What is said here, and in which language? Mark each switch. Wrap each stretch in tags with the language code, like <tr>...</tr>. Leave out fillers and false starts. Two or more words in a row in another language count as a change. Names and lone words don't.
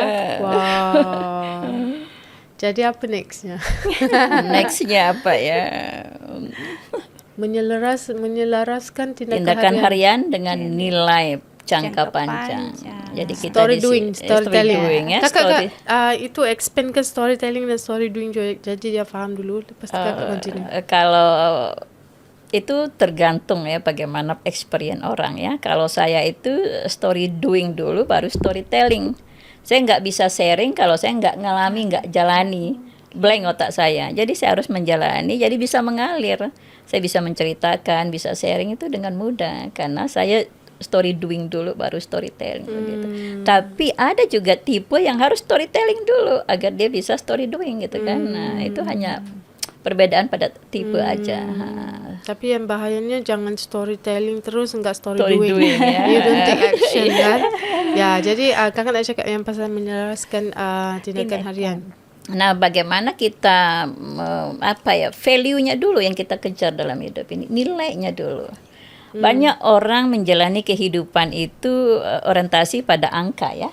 <id>Wow. Jadi apa nextnya? Nextnya apa ya? Menyelaraskan Tindakan harian dengan nilai jangka panjang. Jadi kita storytelling ya. Itu expand ke storytelling dan</id> <en>story doing.</en> <ms>Jadi dia faham dulu. Lepas itu kita continue.</ms> <id>Kalau itu tergantung ya bagaimana experience orang ya. Kalau saya itu</id> <en>story doing</en> <id>dulu baru storytelling. Saya nggak bisa sharing kalau saya nggak ngalami, nggak jalani. Blank otak saya. Jadi saya harus menjalani, jadi bisa mengalir. Saya bisa menceritakan, bisa sharing itu dengan mudah. Karena saya</id> <en>story doing</en> <id>dulu baru storytelling begitu. Tapi ada juga tipe yang harus storytelling dulu agar dia bisa</id> <en>story doing</en> <id>gitu kan. Nah, itu hanya perbedaan pada tipe aja. Tapi yang bahayanya jangan storytelling terus, enggak story</id> <en>Story doing, ya. You don't take action kan.</en> <ms>Ya, jadi kakak nak cakap yang pasal menyelaraskan tindakan harian.</ms> <id>Nah, bagaimana kita value-nya dulu yang kita kejar dalam hidup ini, nilainya dulu. Banyak orang menjalani kehidupan itu orientasi pada angka ya.</id>